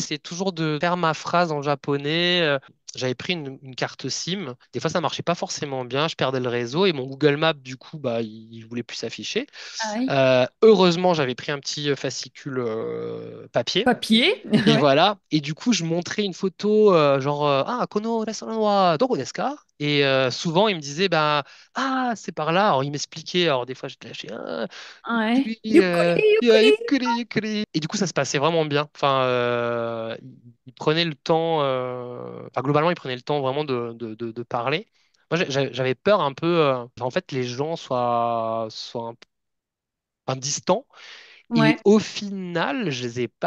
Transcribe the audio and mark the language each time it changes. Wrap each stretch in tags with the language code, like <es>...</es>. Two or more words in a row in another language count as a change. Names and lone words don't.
<fr>J'essayais toujours de faire ma phrase en japonais. J'avais pris une carte SIM. Des fois, ça marchait pas forcément bien. Je perdais le réseau et mon Google Maps, du coup, bah, il voulait plus s'afficher. Ah oui. Heureusement, j'avais pris un petit fascicule papier. Papier, Et ouais. voilà. Et du coup, je montrais une photo, genre, ah,</fr> <ja>このレストランはどこですか?</ja> <fr>Et souvent, il me disait, bah, ah, c'est par là. Alors, il m'expliquait. Alors, des fois, j'étais lâché, ah, Ouais. yukuri, Yukuri, yeah, yukuri.</fr> <ja>ゆっくり、ゆっくり.</ja> <fr>Et du coup, ça se passait vraiment bien. Enfin, il prenait le temps, enfin, globalement, il prenait le temps vraiment de parler. Moi, j'avais peur un peu, en fait, les gens soient un distants. Et Ouais. au final, je les ai pas.</fr>